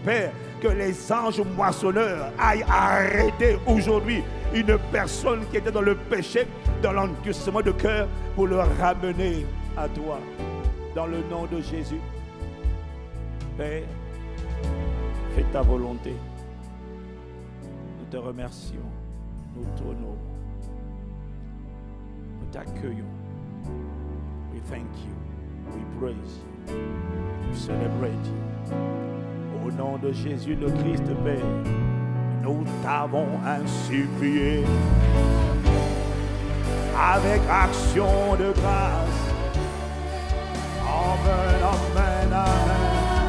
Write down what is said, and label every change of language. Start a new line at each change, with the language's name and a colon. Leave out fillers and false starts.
French: Père, que les anges moissonneurs aillent arrêter aujourd'hui une personne qui était dans le péché, dans l'endurcissement de cœur pour le ramener à toi dans le nom de Jésus. Père, fais ta volonté. Nous te remercions, nous t'honorons, nous t'accueillons.
English: We thank you, we praise you, we celebrate you.
French: Au nom de Jésus le Christ, Père, nous t'avons ainsi prié avec action de grâce. Amen, amen, amen.